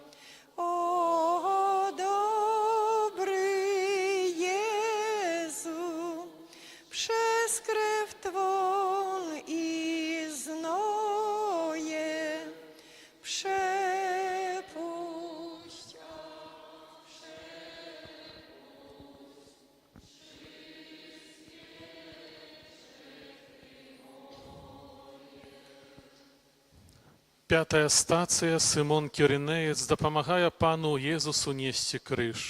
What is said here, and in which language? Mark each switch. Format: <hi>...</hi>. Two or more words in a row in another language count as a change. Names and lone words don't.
<pl>O dobry Jezu, przez krew Twą i znoje przepuść.</pl> <be>Пятая стацыя. Сымон Кірынеец дапамагае Пану Езусу несці крыж.</be>